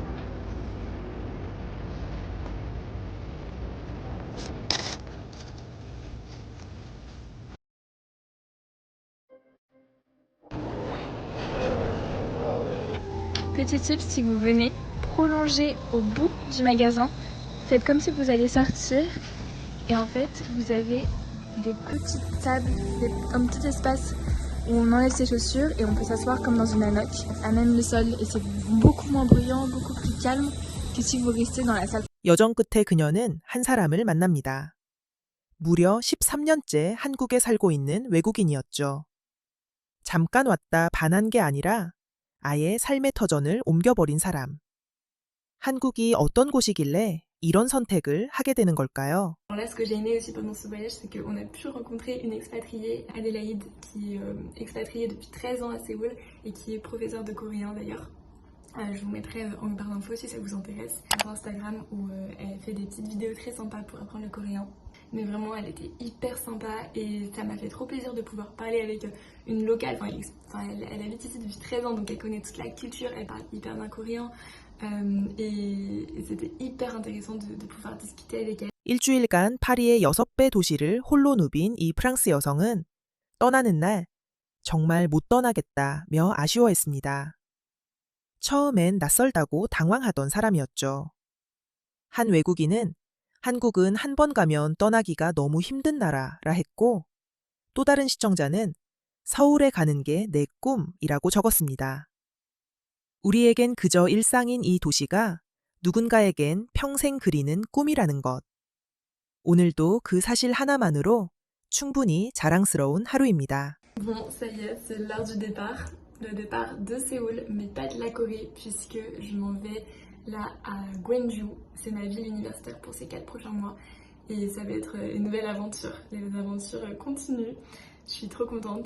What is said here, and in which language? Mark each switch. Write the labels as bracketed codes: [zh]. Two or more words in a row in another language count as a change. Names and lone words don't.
[fr] Petit tip, si vous venez prolonger au bout du magasin, faites comme si vous alliez sortir et en fait vous avez des petites tables, un petit espace où on enlève ses chaussures et on peut s'asseoir comme dans une hammock à même le sol et c'est beaucoup moins bruyant, beaucoup plus calme que si vous restez dans la salle. [ko] 여정 끝에 그녀는 한 사람을 만납니다. 무려 13년째 한국에 살고 있는 외국인이었죠. 잠깐 왔다 반한 게 아니라 아예 삶의 터전을 옮겨버린 사람. 한국이 어떤 곳이길래 이런 선택을 하게 되는 걸까요? [fr] Là, ce que j'ai aimé aussi pendant ce voyage, c'est qu'on a pu rencontrer une expatriée, Adélaïde, qui est expatriée depuis 13 ans à Séoul et qui est professeure de coréen d'ailleurs. Je vous mettrai en barre d'infos si ça vous intéresse sur Instagram où elle fait des petites vidéos très sympas pour apprendre le coréen. Mais vraiment, elle était hyper sympa et ça m'a fait trop plaisir de pouvoir parler avec une locale. Elle habite ici depuis 13 ans donc elle connaît toute la culture, elle parle hyper bien coréen et c'était hyper intéressant de pouvoir discuter avec elle. [ko] 일주일간 파리의 6배 도시를 홀로 누빈 이 프랑스 여성은 떠나는 날 정말 못 떠나겠다며 아쉬워했습니다. 처음엔 낯설다고 당황하던 사람이었죠. 한 외국인은 한국은 한 번 가면 떠나기가 너무 힘든 나라라 했고 또 다른 시청자는 서울에 가는 게 내 꿈이라고 적었습니다. 우리에겐 그저 일상인 이 도시가 누군가에겐 평생 그리는 꿈이라는 것. 오늘도 그 사실 하나만으로 충분히 자랑스러운 하루입니다. [fr] Bon, ça y est, c'est l'heure du départ. Le départ de Séoul, mais pas de la Corée, puisque je m'en vais là à Gwangju. C'est ma ville universitaire pour ces 4 prochains mois. Et ça va être une nouvelle aventure. Les aventures continuent. Je suis trop contente.